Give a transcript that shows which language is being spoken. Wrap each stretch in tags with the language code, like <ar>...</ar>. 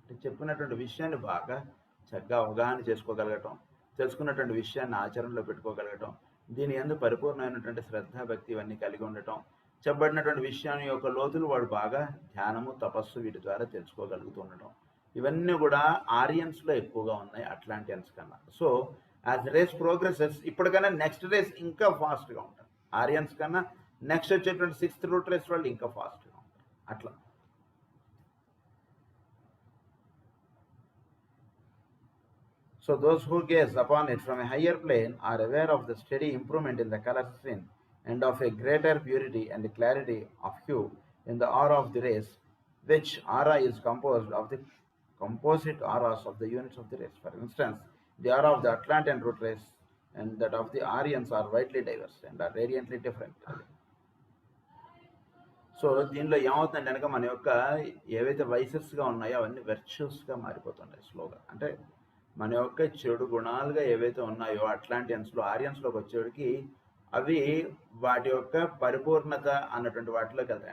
<te>చెప్పినటువంటి విషయాన్ని బాగా చక్కగా అవగాహన చేసుకోగలగటం, తెలుసుకున్నటువంటి విషయాన్ని ఆచరణలో పెట్టుకోగలగటం, దీని యందు పరిపూర్ణమైనటువంటి శ్రద్ధ భక్తి ఇవన్నీ కలిగి ఉండటం, చెప్పబడినటువంటి విషయాన్ని యొక్క లోతులు వాడు బాగా ధ్యానము తపస్సు వీటి ద్వారా తెలుసుకోగలుగుతూ ఉండటం, ఇవన్నీ కూడా ఆరియన్స్లో ఎక్కువగా ఉన్నాయి అట్లాంటియన్స్ కన్నా. సో యాజ్ రేస్ ప్రోగ్రెసెస్ ఇప్పటికన్నా నెక్స్ట్ రేస్ ఇంకా ఫాస్ట్గా ఉంటుంది. ఆరియన్స్ కన్నా నెక్స్ట్ వచ్చేటువంటి 6th రూట్ రేస్ వాళ్ళు ఇంకా ఫాస్ట్గా ఉంటారు.</te> <en>అట్లా so those who gaze upon it from a higher plane are aware of the steady improvement in the color scene and of a greater purity and clarity of hue in the aura of the race, which aura is composed of the composite auras of the units of the race. For instance, the aura of the Atlantean root race and that of the Aryans are widely diverse and are radiantly different.</en> <te>So దీనిలో ఏమవుతుందంటే కనుక మన యొక్క ఏవైతే వైసెస్గా ఉన్నాయో అవన్నీ వెర్చ్యూస్గా మారిపోతున్నాయి స్లోగా. అంటే మన యొక్క చెడు గుణాలుగా ఏవైతే ఉన్నాయో అట్లాంటియన్స్లో ఆరియన్స్లోకి వచ్చేటికి అవి వాటి యొక్క పరిపూర్ణత అన్నటువంటి వాటిలోకి వెళ్తాయి.</te>